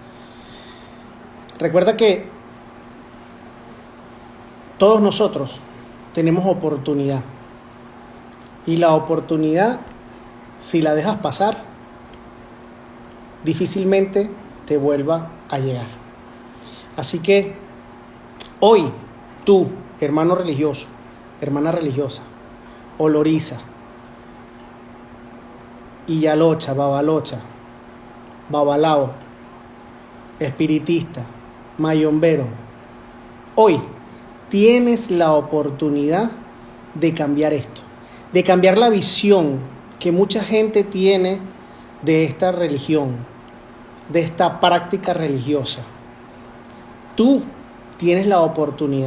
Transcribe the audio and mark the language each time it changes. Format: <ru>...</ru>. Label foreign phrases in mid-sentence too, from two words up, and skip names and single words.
<es>Recuerda que todos nosotros tenemos oportunidad. Y la oportunidad, si la dejas pasar, difícilmente te vuelva a llegar. Así que hoy tú, hermano religioso, hermana religiosa, oloriza, iyalocha, babalocha, babalao, espiritista, mayombero, hoy tienes la oportunidad de cambiar esto, de cambiar la visión que mucha gente tiene de esta religión, de esta práctica religiosa. Tú tienes la oportunidad.</es>